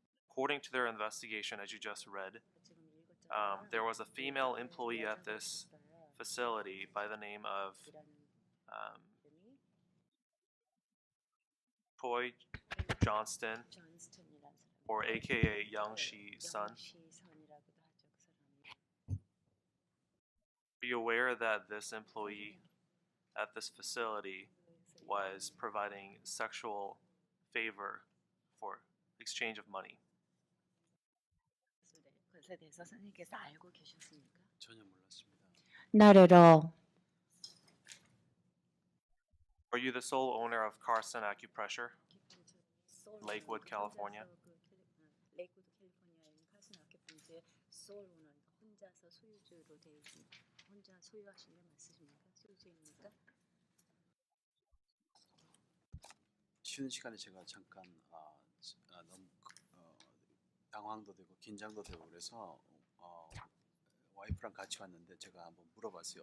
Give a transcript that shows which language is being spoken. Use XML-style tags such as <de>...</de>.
<en>According to their investigation, as you just read, there was a female employee at this facility by the name of Toy Johnston, or AKA Young Shi Sun. Are you aware that this employee at this facility was providing sexual favor for exchange of money?</en> <ko>그것에 대해서 선생님께서 알고 계셨습니까? 전혀 몰랐습니다.</ko> <en>Not at all. Are you the sole owner of Carson Acupressure, Lakewood, California?</en> <ko>레이크우드 캘리포니아에 있는 카슨 아큐펑처의 소울 오너니까 혼자서 소유주로 되어 있습니다. 혼자 소유하신 게 맞으십니까? 소유주입니까? 쉬는 시간에 제가 잠깐 너무 당황도 되고 긴장도 되고 그래서 와이프랑 같이 왔는데 제가 한번 물어봤어요.</ko>